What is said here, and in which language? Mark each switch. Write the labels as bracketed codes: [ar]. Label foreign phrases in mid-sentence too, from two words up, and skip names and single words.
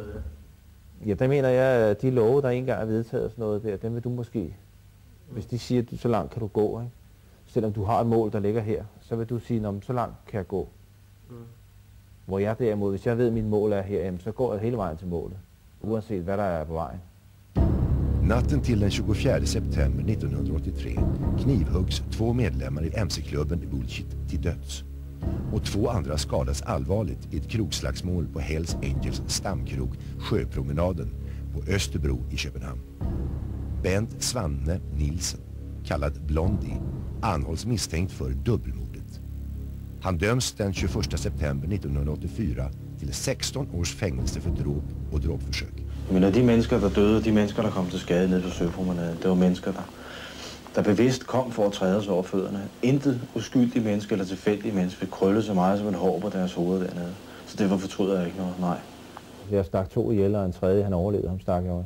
[da] Ja, der mener jeg, at de love, der engang er vedtaget sådan noget der, dem vil du måske, hvis de siger, at så langt kan du gå, ikke? Selvom du har et mål, der ligger her, så vil du sige, så langt kan jeg gå. Hvor jeg derimod, hvis jeg ved, at mit mål er her, så går jeg hele vejen til målet, uanset hvad der er på vejen. [sv] Natten till den 24 september 1983 knivhuggs 2 medlemmar i MC-klubben i Bullshit till döds. Och 2 andra skadas allvarligt i ett krogslagsmål på Hells Angels stamkrog Sjöpromenaden på Österbro i Köpenhamn. Bent Svanne Nilsen, kallad Blondie, anhålls misstänkt för dubbelmordet. Han döms den 21 september 1984 till 16 års fängelse för dråp och dråpförsök. [da] Men de mennesker, der døde, de mennesker, der kom til skade nede på Sjöpromenaden, det var mennesker, der bevidst kom for at træde os over fødderne. Intet uskyldige mennesker eller tilfældige mennesker vil krølle så meget som et hår på deres hoved dernede. Så derfor fortryder jeg ikke noget, nej. Jeg stak 2 ihjel, og en tredje, han overlevede, ham stak jeg også.